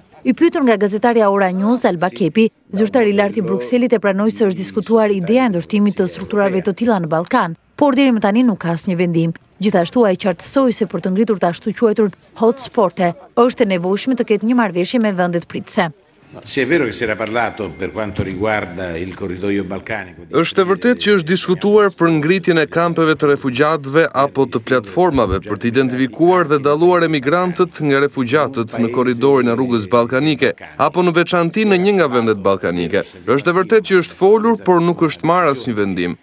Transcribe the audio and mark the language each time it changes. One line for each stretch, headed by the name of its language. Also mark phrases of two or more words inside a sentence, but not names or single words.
Albanian: I pyetur nga gazetarja Ora News, Alba Kepi, zyrtari i lartë i Brukselit e pranoi se është diskutuar ideja e ndërtimit të strukturave të tilla në Ballkan, por deri më tani nuk ka asnjë vendim. Gjithashtu ai qartësoi se për të ngritur të ashtu quajtur hotspot-e, është e nevojshme të ketë një marrëveshje me vendet pritëse.
Italian: Sì, è vero che si era parlato per quanto riguarda il corridoio balcanico.
Albanian: Është e vërtetë që është diskutuar për ngritjen e kampeve të refugjatëve apo të platformave për të identifikuar dhe dalluar emigrantët nga refugjatët në korridorin e rrugës ballkanike apo në veçanti në një nga vendet ballkanike. Është e vërtetë që është folur, por nuk është marrë asnjë vendim.